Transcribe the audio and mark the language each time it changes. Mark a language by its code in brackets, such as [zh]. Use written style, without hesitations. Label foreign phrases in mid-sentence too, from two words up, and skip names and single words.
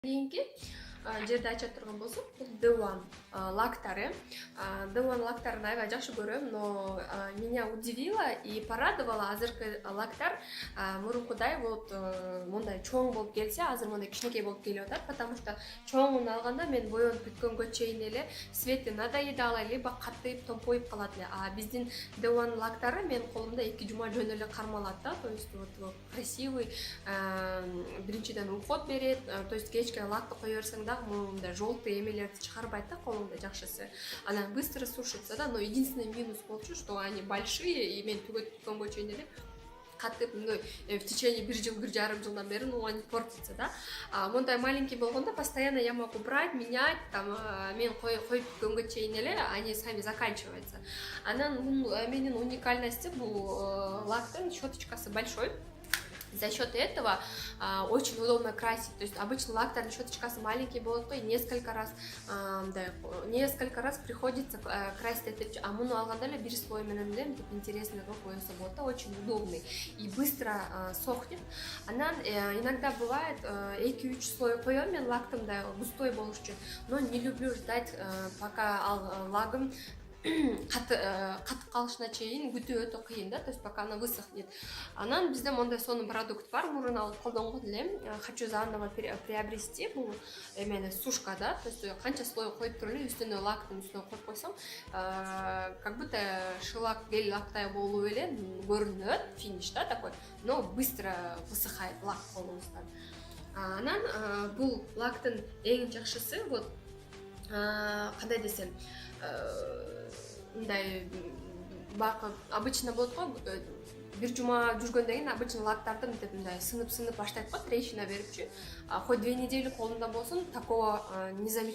[ky] Кийинки жерде айтып турган болсок, бул D1 лактары. D1 лактарын аябай жакшы көрөм, [ru] но меня удивило и порадовало [ky] азыркы лактар мурункудай вот мындай чоң болуп келсе, азыр мындай кичинекей болуп келип атат, [ru] потому что [ky] чоңун алганда мен боюнуп бүткөнгө чейин эле [ru] свети надоедало, [ky] либо катыйып, томпоюп калат эле. А биздин D1 лактары менин колумда 2 жума жөн эле кармалат да, [ru] то есть вот красивый, [ky] биринчиден уход берет, [ru] то есть [ky] кечке лакты кое берсең дагы мындай желтый эмелерди чыгарбайт да колуңда, жакшысы. [ru] Она быстро сушится, да, но единственный минус болчу, что они большие, и [ky] мен түгөткөнгө чейин эле катып [ru] в течение [ky] 1 жыл, 1,5 жылдан бери [ru] они портятся, да. Мондай маленький болгондо постоянно я могу брать, менять, там [ky] мен коюп бүткөнгө чейин эле [ru] они сами заканчиваются. [ky] Анан менин уникальности бул лактын щеточкасы большой. [ru] За счет этого очень удобно красить. То есть обычно [ky] лактарный щеточкасы [ru] маленький болот, и несколько раз приходится красить это. [ky] А муну алганда эле бир слой менен эле интересный койсо болот, [ru] очень удобный и быстро сохнет. [ky] Анан [ru] иногда бывает [ky] 2-3 слой коем мен лактымда густой болуш үчүн, [ru] но не люблю ждать пока [ky] лагым катып калышына чейин күтүү өтө кыйын да, [ru] то есть пока она высохнет. [ky] Анан бизде мондай сонун продукт бар, мурун алып колдонгон элем. [ru] Хочу заново приобрести [ky] бул эмени сушка, да, [ru] то есть [ky] канча слой коюп туруп эле үстүнө лактын үстүнө коюп койсоң, [ru] как будто [ky] шылак гель лактай болуп эле көрүнөт, [ru] финиш да такой, но быстро высыхает лак колуңуздан. [ky] Анан бул лактын эң жакшысы вот кандай десем, мындай обычно болот го, бир жума жүргөндөн кийин обычно лактарды мынтип мындай сынып баштайт го, трещина берипчи. [ru] Хоть 2 недели [ky] колунда болсун, [ru] такого не замечаю.